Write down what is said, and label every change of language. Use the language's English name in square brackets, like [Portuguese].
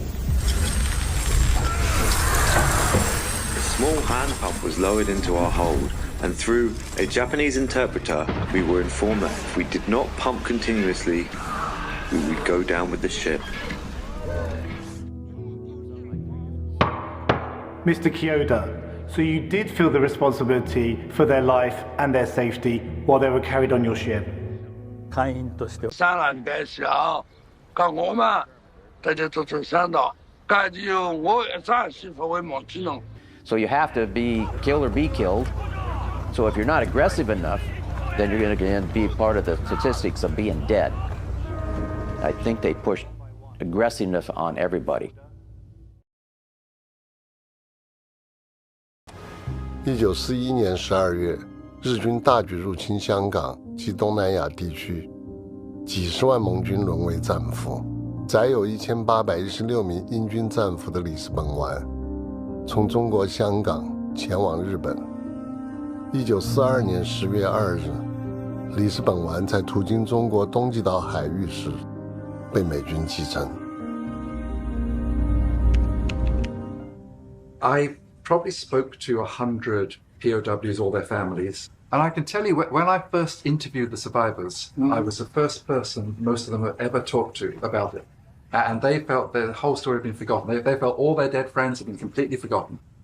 [English] A small hand pump was lowered into our hold, and through a Japanese interpreter, we were informed that if we did not pump continuously, we would go down with the ship. Mr. Kyoda, so you did feel the responsibility for their life and their safety while they were carried on your ship? [Chinese] 上岸的时候，跟我们大家都是想到，该就我暂时不会忘记了。 [English] So you have to be kill or be killed. So if you're not aggressive enough, then you're going to be part of the statistics of being dead. I think they pushed aggressiveness on everybody. [Chinese] 1941年12月，日军大举入侵香港及东南亚地区，几十万盟军沦为战俘。载有1816名英军战俘的里斯本湾，从中国香港前往日本。1942年10月2日，里斯本丸在途经中国东极岛海域时被美军击沉。 [English] I probably spoke to 100 POWs or their families. And I can tell you, when I first interviewed the survivors, I was the first person most of them had ever talked to about it. And they felt the whole story had been forgotten. They felt all their dead friends had been completely forgotten.